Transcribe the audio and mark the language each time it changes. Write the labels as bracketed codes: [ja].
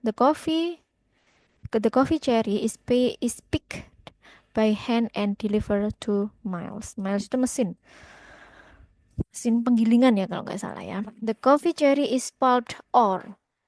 [en] The coffee cherry is picked by hand and delivered to Miles. [id] Miles itu mesin penggilingan ya kalau nggak salah ya. [en] The coffee cherry is pulped or.